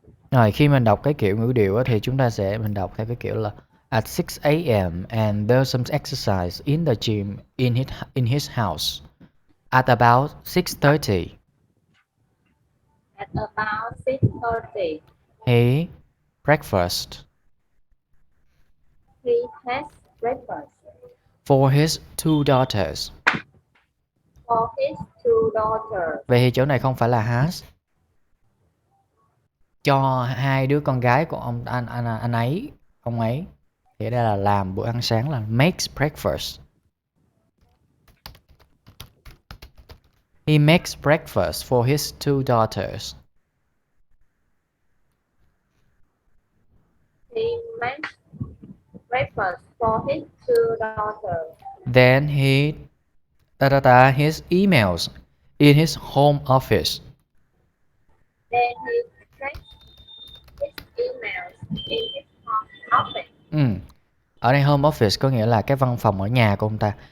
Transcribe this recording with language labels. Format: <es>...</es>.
<vi>Rồi khi mình đọc cái kiểu ngữ điệu thì chúng ta mình đọc theo cái kiểu là</vi> <en>at 6 a.m. and there's some exercise in the gym in his house. At about 6:30. At about 6:30. He breakfast. He has breakfast. for his two daughters. For his two daughters.</en> <vi>Vậy thì chỗ này không phải là has. Cho hai đứa con gái của anh ấy, ông ấy. Thì đây là làm bữa ăn sáng, là</vi> <en>makes breakfast. He makes breakfast for his two daughters. He makes breakfast for his two daughters. Then he his emails in his home office. Then he checks his emails in his home office.</en> <vi>Ở đây home office có nghĩa là cái văn phòng ở nhà của ông ta.</vi>